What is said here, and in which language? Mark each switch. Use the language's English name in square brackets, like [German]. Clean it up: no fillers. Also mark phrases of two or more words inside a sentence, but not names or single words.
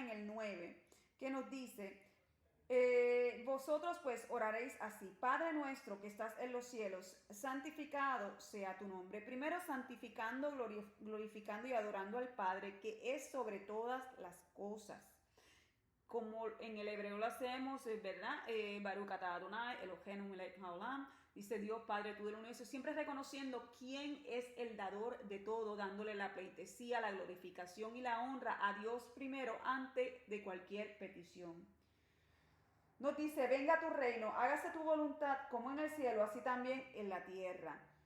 [Spanish] En el 9, que nos dice, vosotros pues oraréis así: Padre nuestro que estás en los cielos, santificado sea tu nombre. Primero santificando, glorificando y adorando al Padre, que es sobre todas las cosas. Como en el hebreo lo hacemos, ¿verdad? [Hebrew] ברוך אתה אדוני אלהינו מלך העולם. [Spanish] Dice Dios, Padre tú del universo, siempre reconociendo quién es el dador de todo, dándole la pleitesía, la glorificación y la honra a Dios primero, antes de cualquier petición. Nos dice, venga tu reino, hágase tu voluntad como en el cielo, así también en la tierra.